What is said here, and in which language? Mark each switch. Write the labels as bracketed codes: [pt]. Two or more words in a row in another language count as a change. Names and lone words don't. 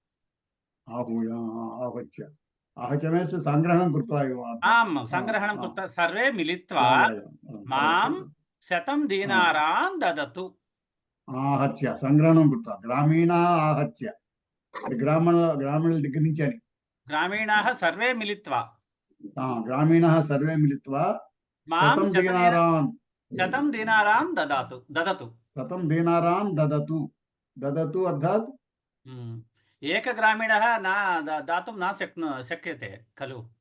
[sa] आहत्य मीन्स् सङ्ग्रहणं कृत्वा आम् सङ्ग्रहणं कृत्वा सर्वे मिलित्वा मां 100 दीनारान् ददतु आहत्य संग्रहणं कृत्वा ग्रामीणा आहत्य ग्रामीणुల [te] దగ్గర నుంచి అని [sa] ग्रामीणाः सर्वे मिलित्वा ग्रामीणाः सर्वे मिलित्वा मां 100 दीनारां ददातु ददतु 100 दीनारां ददतु ददतु अर्थात् एकग्रामीणः न दातुं न शक्यते खलु